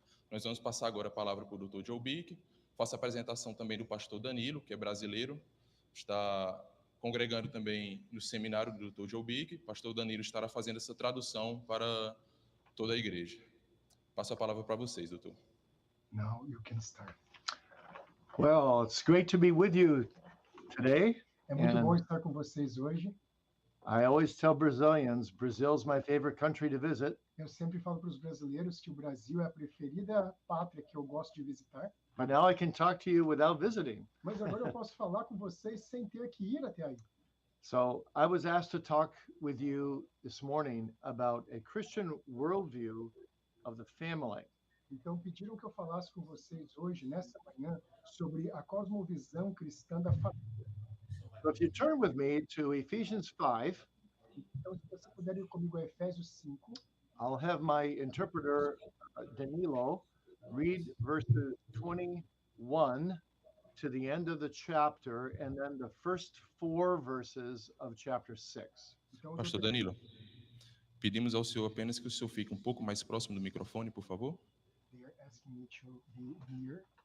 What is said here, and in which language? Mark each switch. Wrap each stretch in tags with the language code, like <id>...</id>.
<pt>Nós vamos passar agora a palavra para o Dr. Joe Bick. Faço a apresentação também do pastor Danilo, que é brasileiro, está congregando também no seminário do Dr. Joe Bick. O pastor Danilo estará fazendo essa tradução para toda a igreja. Passo a palavra para vocês, doutor.</pt> <en>Now you can start. Well, it's great to be with you today.</en> <pt>É muito</pt> <en>And</en> <pt>bom estar com vocês hoje.</pt> <en>I always tell Brazilians, Brazil's my favorite country to visit,</en> <pt>Eu sempre falo para os brasileiros que o Brasil é a preferida pátria que eu gosto de visitar,</pt> <en>but now I can talk to you without visiting.</en> <pt>mas agora eu posso falar com vocês sem ter que ir até aí.</pt> <en>So I was asked to talk with you this morning about a Christian worldview of the family.</en> <pt>Então pediram que eu falasse com vocês hoje, nessa manhã, sobre a cosmovisão cristã da família.</pt> <en>So if you turn with me to Ephesians 5,</en> <pt>Então, se você puder ir comigo a Efésios 5,</pt> <en>I'll have my interpreter, Danilo, read verses 21 to the end of the chapter, and then the first 4 verses of chapter 6.</en> <pt>então, Pastor Danilo, pedimos ao senhor apenas que o senhor fique um pouco mais próximo do microfone, por favor.</pt> <en>they are asking me to be near.</en>